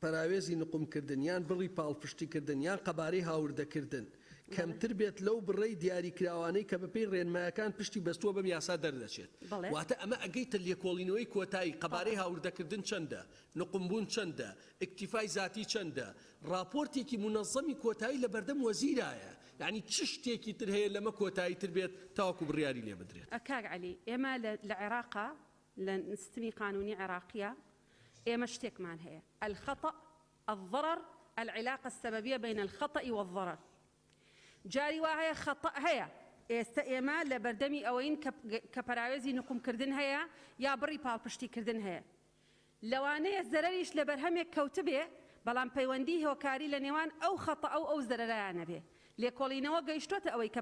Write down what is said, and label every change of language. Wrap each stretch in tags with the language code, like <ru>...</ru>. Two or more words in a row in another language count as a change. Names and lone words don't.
<ckb>پەراوێزی نقومکردن یان بڕی پاڵپشتیکردن یان قەبارەی هاوردەکردن کەمتر بێت لەو بڕێی دیاریکراوانەی کە بەپێی ڕێنمایەکان پشتی بەستووە بەم یاسا دەردەچێت واتە ئەمە ئەگەیتە لێکۆڵینەوەی کۆتایی قەبارەی هاوردەکردن چەندە نقمبوون چەندە ئیکتیفای ذاتی چەندە راپۆرتێکی منەظەمی کۆتایی لە بەردەم وەزیرایە یعنی چ شتێکی تر هەیە لەمە کۆتایی تر بێت تاوەکو بڕیاری لێ بدرێت کاک عەلی ئێمە لە عێراقا لە نستمی قانونی عێراقیە ئێمە شتێکمان هەیە</ckb> <ar>الخطأ الضرر العلاقة السببية بين الخطأ والضرر</ar> <ckb>جاری وهەیە خەتە هەیە ئێستا ئێمە لە بەردەمی ئەوەین کە پەراوێزی نقومکردن هەیە یا بڕی پاڵپشتیکردن هەیە لەوانەیە زەرەریش لە بەرهەمێک کەوتە بێ بەڵام پەیوەندی هۆکاری لە نێوان ئەو خەتە ئەو زەرەرایانە بێ لێکۆڵینەوە گەیشتۆتە ئەوەی کە</ckb>